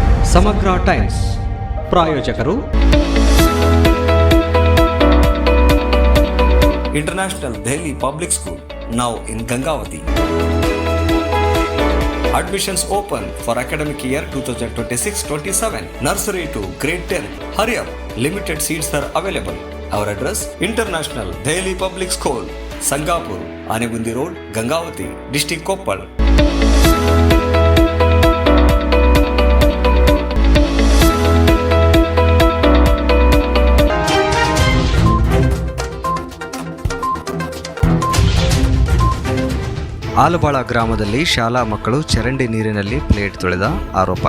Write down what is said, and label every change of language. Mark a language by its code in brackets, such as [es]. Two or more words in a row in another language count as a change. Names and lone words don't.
[kn] ಸಮಗ್ರ ಟೈಮ್ಸ್ ಪ್ರಾಯೋಜಕರು ಇಂಟರ್ನ್ಯಾಷನಲ್ ದೆಹಲಿ ಪಬ್ಲಿಕ್ ಸ್ಕೂಲ್, [en] now in Gangavati. Admissions open for academic year 2026-27. Nursery to grade 10. Hurry up, limited seats are available. Our address, International Dehli Public School, Sangapur, Anegundi Road, Gangavati, District Koppal. [kn] ಆಲಬಾಳ ಗ್ರಾಮದಲ್ಲಿ ಶಾಲಾ ಮಕ್ಕಳು ಚರಂಡಿ ನೀರಿನಲ್ಲಿ ಪ್ಲೇಟ್ ತೊಳೆದ ಆರೋಪ.